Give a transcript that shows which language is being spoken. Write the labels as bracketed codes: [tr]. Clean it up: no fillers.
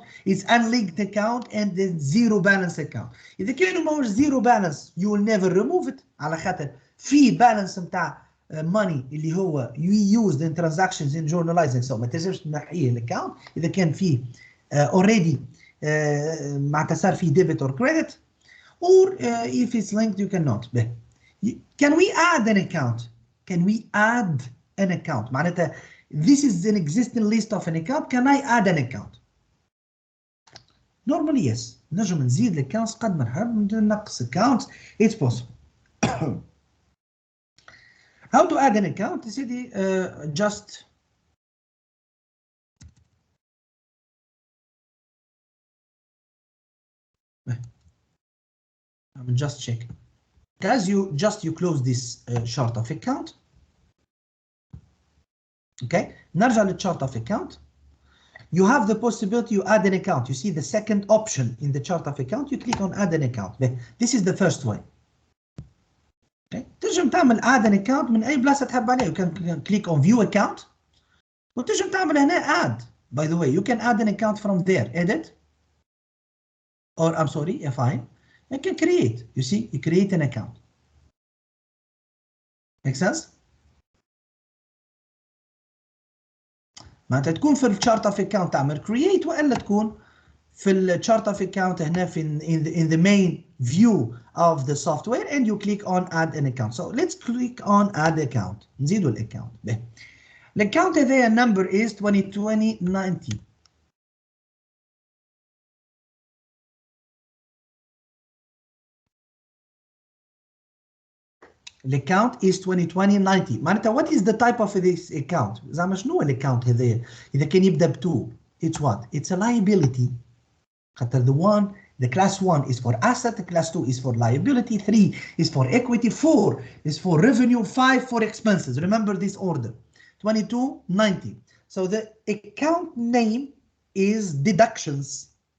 [en] It's unlinked account and the zero balance account. [ar] إذا كانوا ماهوش [en] zero balance you will never remove it على خاطر في balance متاع money اللي هو used in transactions in journalizing, so [ar] ما تنجمش تنحيه الاكونت اذا كان فيه [en] already [ar] معناتها صار فيه [en] debit or credit, or if it's linked you cannot. Can we add an account? Can we add an account? معناتها this is an existing list of an account. Can I add an account? Normally yes. [ar] نجم نزيد accounts قد ما نحب ننقص accounts. [en] It's possible. How to add an account? سيدي just I'm just checking. As you close this chart of account. Okay, نرجع للchart of account. You have the possibility to add an account. You see the second option in the chart of account. You click on add an account. This is the first way. Okay. [ar] تنجم تعمل add an account من أي بلاصة تحب عليه. [en] You can click on view account. [ar] وتنجم تعمل هنا add. [en] By the way, you can add an account from there. Edit. Or I'm sorry, fine. You can create. You see, you create an account. Make sense? [ar] معناتها تكون في الشارت اوف اكونت تعمل create والا تكون في الشارت اوف اكونت هنا في [en] in the main view of the software and you click on add an account. So let's click on add account. [ar] نزيدوا الاكونت. [en] الاكونت هذايا number is 202090. L'account is 202090. معناتها what is the type of this account? [ar] زعما شنو الاكونت هذايا؟ إذا كان يبدأ ب 2 [en] it's what? It's a liability. خاطر the class 1 is for asset, the class 2 is for liability, 3 is for equity, 4 is for revenue, 5 for expenses. Remember this order. 2290. So the account name is deductions.